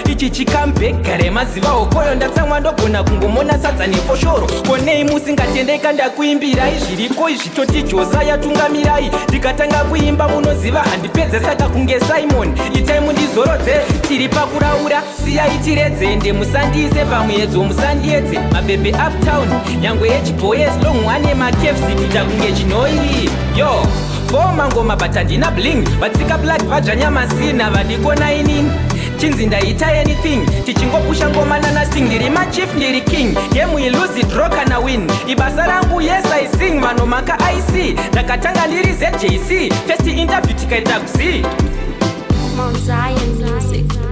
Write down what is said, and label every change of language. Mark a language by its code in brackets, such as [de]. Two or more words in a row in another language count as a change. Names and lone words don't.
[sn] ichi chikambek, garema ziva hokoyo, ndatsamwa ndogona kungomona sadza nefoshoro, konei musingatendeka ndakuimbirai zviriko izvi, toti Josiah tungamirai, ndikatanga kuimba munoziva handipedze, saka kunge Simon, itai mundizorodze, tiri pakuraura, siyai tiredzende, musandiise pamuedzo, musandiedze, mabhebhe uptown, nyangwe echiboy, [en] as long [sn] ane makefsi, kuita kunge chinoi, yo, foma ngoma but handina bling, vatsika blood vadzvanya masina, vadikona inini, chinzi ndaita anything, tichingopusha ngoma nana sting, ndiri machief, ndiri king, [en] game we lose it, draw [sn] kana win, ibasa rangu, [en] yes I sing, mano maka I see, [sn] ndakatanga ndiri Z J C, [en] first interview [sn] tikaita kuzi. Mount Zion Music.